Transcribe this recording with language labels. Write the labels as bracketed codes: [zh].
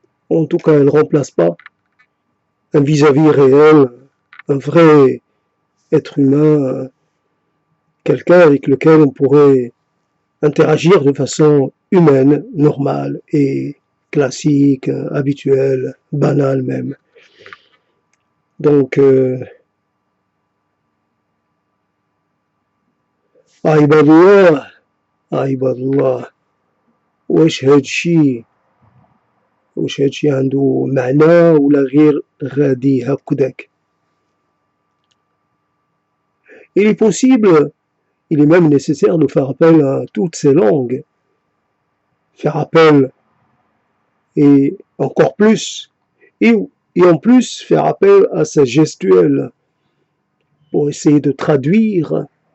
[fr] En tout cas, elle ne remplace pas un vis-à-vis réel, un vrai être humain, quelqu'un avec lequel on pourrait interagir de façon humaine, normale et classique, habituelle, banale même. [ar] Donc, عباد الله عباد الله واش هادشي عنده معنى ولا غير غادي هكذاك. [fr] Il est possible, il est même nécessaire de faire appel à toutes ces langues, faire appel et encore plus, et en plus faire appel à sa gestuelle pour essayer de traduire